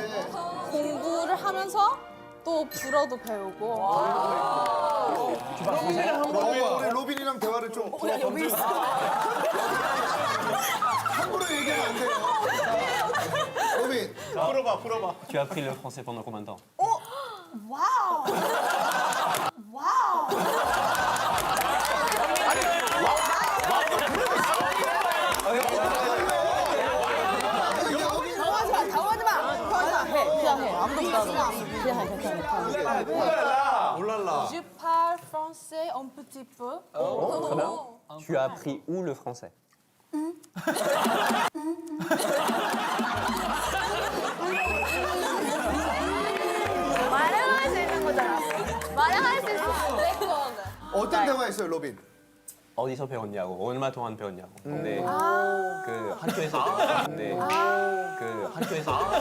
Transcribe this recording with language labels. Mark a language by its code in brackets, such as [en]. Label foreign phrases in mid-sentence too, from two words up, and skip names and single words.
[ko] 네. 공부를 하면서 또 불어도 배우고. 우리 로빈이랑 대화를 좀 여기 있어. 함부로 얘기하면 안 돼요. 로빈. 풀어봐. [fr] Tu as appris le français pendant combien de temps? [ko] 와우. 당황하지 마. 그냥 해. 아무도 못 알아. 그냥 해. 올랄라. [fr] Je parle français un petit peu. Très bien. Tu as appris où le français? [ko] 말을 수 있는 거잖아. 말을 할 수 있어. 어떤 대화했어요, 로빈? 어디서 배웠냐고, 얼마 동안 배웠냐고. 근데 그 학교에서 배웠는데 그 학교에서